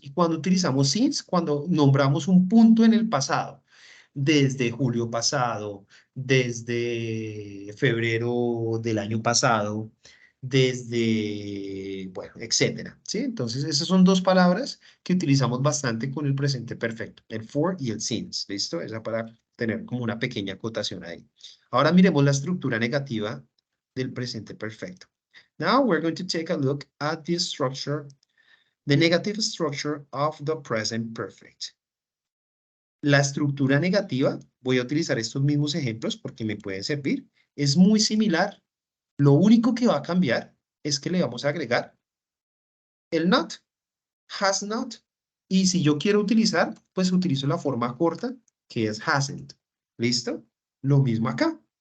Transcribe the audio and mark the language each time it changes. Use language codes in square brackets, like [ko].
[es] Y cuando utilizamos since, cuando nombramos un punto en el pasado, desde julio pasado, desde febrero del año pasado, desde, bueno, etcétera, ¿sí? Entonces, esas son dos palabras que utilizamos bastante con el presente perfecto, el for y el since, ¿listo? Esa para tener como una pequeña acotación ahí. Ahora miremos la estructura negativa del presente perfecto. [en] Now we're going to take a look at the structure, the negative structure of the present perfect. [es] La estructura negativa, voy a utilizar estos mismos ejemplos porque me pueden servir, es muy similar. Lo único que va a cambiar es que le vamos a agregar el not, has not, y si yo quiero utilizar, pues utilizo la forma corta, que es hasn't. ¿Listo? Lo mismo acá.